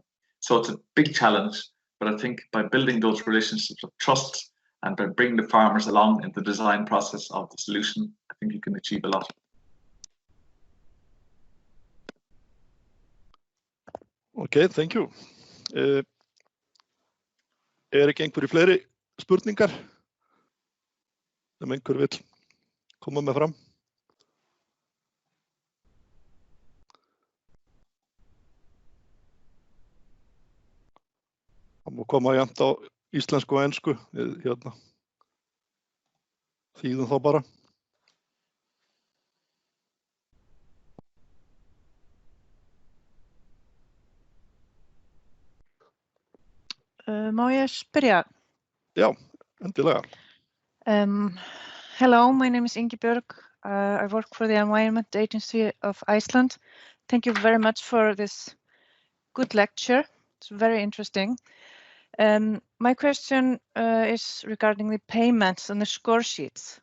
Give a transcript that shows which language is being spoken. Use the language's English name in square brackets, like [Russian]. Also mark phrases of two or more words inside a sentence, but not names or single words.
[English] So it's a big challenge, but I think by building those relationships of trust and by bringing the farmers along in the design process of the solution, I think you can achieve a lot. Okay, thank you. [Icelandic] Ekki einhverju fleiri spurningar sem einhver vill koma með fram? Það má koma jafnt á íslensku og ensku, hérna. Þýðum þá bara. Má ég spyrja? Já, endilega. [English] Hello, my name is Ingibjörg. I work for the Environment Agency of Iceland. Thank you very much for this good lecture. It's very interesting. My question is regarding the payments and the score sheets.